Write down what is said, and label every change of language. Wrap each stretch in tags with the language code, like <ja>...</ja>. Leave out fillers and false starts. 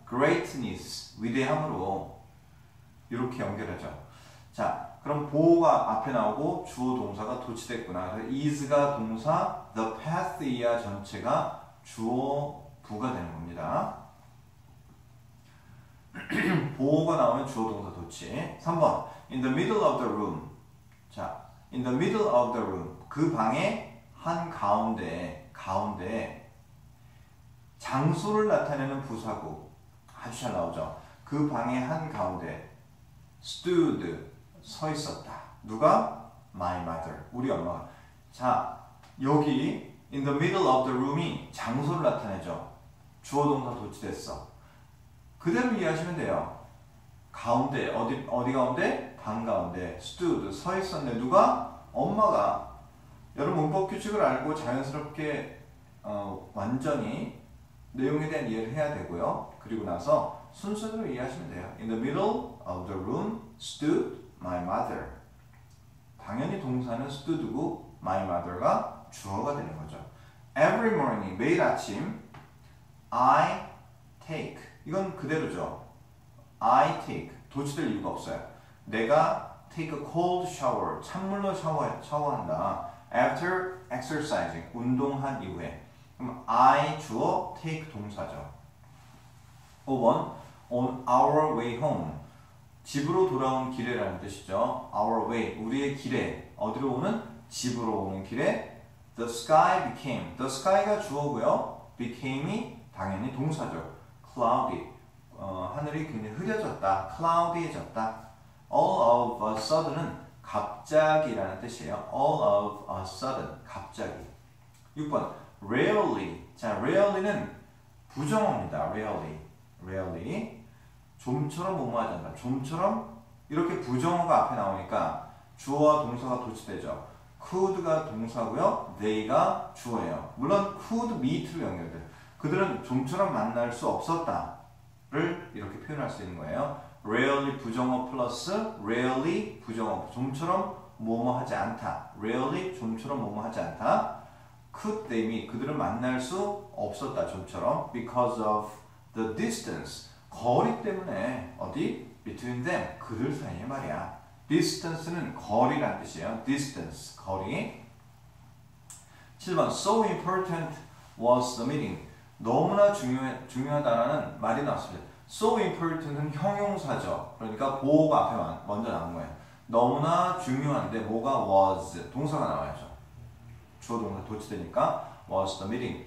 <ko>greatness, 위대함으로. 이렇게 연결하죠. 자, 그럼 보호가 앞에 나오고 주어 동사가 도치됐구나. 그래서 is가 동사, the path 이하 전체가 주어 부가 되는 겁니다. 보호가 나오면 주어 동사 도치.</ko> <en>3번 in the middle of the room.</en> <ko>자, in the middle of the room, 그 방의 한 가운데 장소를 나타내는 부사구 아주 잘 나오죠. 그 방의 한 가운데 stood, 서 있었다. 누가?</ko> <en>my mother,</en> <ko>우리 엄마가. 자, 여기 in the middle of the room이 장소를 나타내죠. 주어 동사 도치됐어. 그대로 이해하시면 돼요. 가운데 어디 가운데? 방 가운데 stood 서 있었네. 누가? 엄마가. 여러분 문법 규칙을 알고 자연스럽게 완전히 내용에 대한 이해를 해야 되고요. 그리고 나서 순서대로 이해하시면 돼요.</ko> <en>In the middle of the room stood my mother.</en> <ko>당연히 동사는 stood고 my mother가 주어가 되는 거죠.</ko> <en>Every morning,</en> <ko>매일 아침</ko> <en>I take.</en> <ko>이건 그대로죠. I take. 도치될 이유가 없어요. 내가</ko> <en>take a cold shower.</en> <ko>찬물로 샤워한다.</ko> <en>After exercising.</en> <ko>운동한 이후에. 그럼 I 주어, take 동사죠.</ko> <en>5번 on our way home.</en> <ko>집으로 돌아온 길에라는 뜻이죠. Our way. 우리의 길에. 어디로 오는? 집으로 오는 길에 the sky became. the sky가 주어고요. became이 당연히 동사죠.</ko> <en>cloudy.</en> <ko>하늘이 굉장히 흐려졌다. cloudy해졌다.</ko> <en>all of a sudden은</en> <ko>갑자기라는 뜻이에요.</ko> <en>all of a sudden.</en> <ko>갑자기.</ko> <en>6번 rarely.</en> <ko>자, rarely는 부정어입니다. rarely. 좀처럼 뭐뭐하지 않다. 좀처럼 이렇게 부정어가 앞에 나오니까 주어와 동사가 도치되죠. could가 동사고요. they가 주어예요. 물론 could meet로 연결돼요. 그들은 좀처럼 만날 수 없었다를 이렇게 표현할 수 있는 거예요. rarely 부정어 플러스 rarely 부정어. 좀처럼 뭐뭐하지 않다. rarely 좀처럼 뭐뭐하지 않다.</ko> <en>could they meet.</en> <ko>그들은 만날 수 없었다.</ko> <en>좀처럼 because of the distance.</en> <ko>거리 때문에 어디?</ko> <en>between them.</en> <ko>그들 사이에 말이야. distance는 거리란 뜻이에요. distance, 거리. 7번</ko> <en>so important was the meeting.</en> <ko>너무나 중요하다라는 말이 나왔습니다. so important은 형용사죠. 그러니까 보호가 앞에 먼저 나온 거예요. 너무나 중요한데 뭐가 was, 동사가 나와야죠. 주어 동사 도치되니까 was the meeting.</ko>